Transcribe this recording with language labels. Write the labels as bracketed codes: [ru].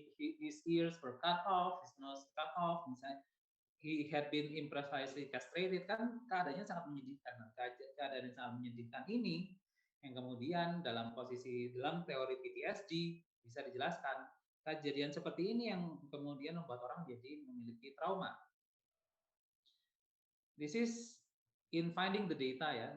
[en] His ears were cut off, his nose cut off, misalnya he had been improvisely castrated, [id] kan keadaannya sangat menyedihkan. Nah, keadaan yang sangat menyedihkan ini yang kemudian dalam teori PTSD bisa dijelaskan kejadian seperti ini yang kemudian membuat orang jadi memiliki trauma. [en] This is in finding the data ya.